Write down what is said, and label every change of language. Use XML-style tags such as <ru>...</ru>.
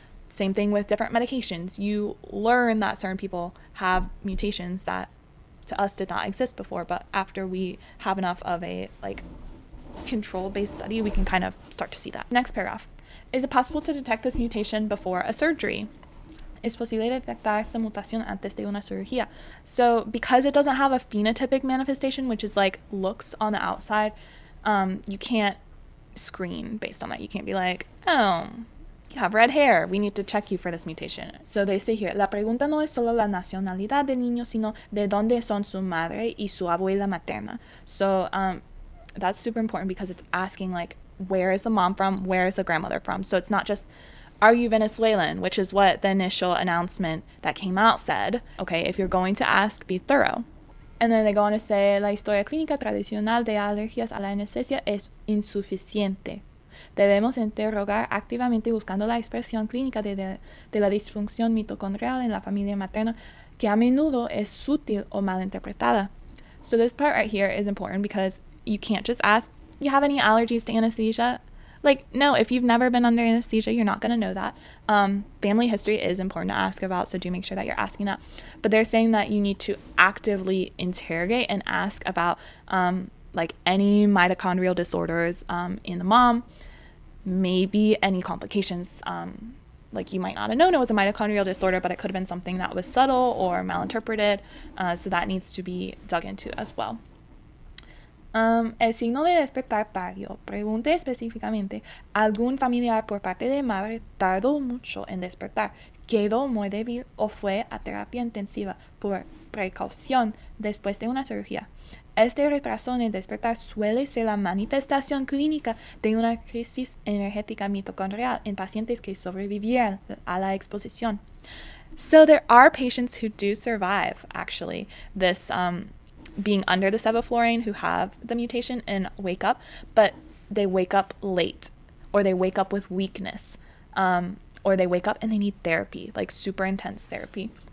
<en>Same thing with different medications. You learn that certain people have mutations that to us did not exist before, but after we have enough of a control-based study, we can kind of start to see that. Next paragraph. Is it possible to detect this mutation before a surgery?</en> <es>Es posible detectar esta mutación antes de una cirugía.</es> <en>So because it doesn't have a phenotypic manifestation, which is like looks on the outside, you can't screen based on that. You can't be like, oh, you have red hair, we need to check you for this mutation. So they say here,</en> <es>la pregunta no es solo la nacionalidad del niño, sino de dónde son su madre y su abuela materna.</es> <en>So that's super important, because it's asking like, where is the mom from, where is the grandmother from? So it's not just, are you Venezuelan, which is what the initial announcement that came out said. Okay, if you're going to ask, be thorough. And then they go on to say,</en> <es>la historia clínica tradicional de alergias a la anestesia es insuficiente. Debemos interrogar activamente buscando la expresión clínica de la disfunción mitocondrial en la familia materna, que a menudo es sutil o mal interpretada.</es> <en>So this part right here is important, because you can't just ask, you have any allergies to anesthesia? Like, no, if you've never been under anesthesia, you're not going to know that. Family history is important to ask about, so do make sure that you're asking that. But they're saying that you need to actively interrogate and ask about like any mitochondrial disorders in the mom, maybe any complications. Like you might not have known it was a mitochondrial disorder, but it could have been something that was subtle or malinterpreted. So that needs to be dug into as well.</en> <es>El signo de despertar tardío. Pregunte específicamente, ¿algún familiar por parte de madre tardó mucho en despertar, quedó muy débil o fue a terapia intensiva por precaución después de una cirugía? Este retraso en el despertar suele ser la manifestación clínica de una crisis energética mitocondrial en pacientes que sobrevivieron a la exposición.</es> <en>So there are patients who do survive, actually, this being under the sevoflurane, who have the mutation and wake up, but they wake up late, or they wake up with weakness, or they wake up and they need therapy, like super intense therapy.</en>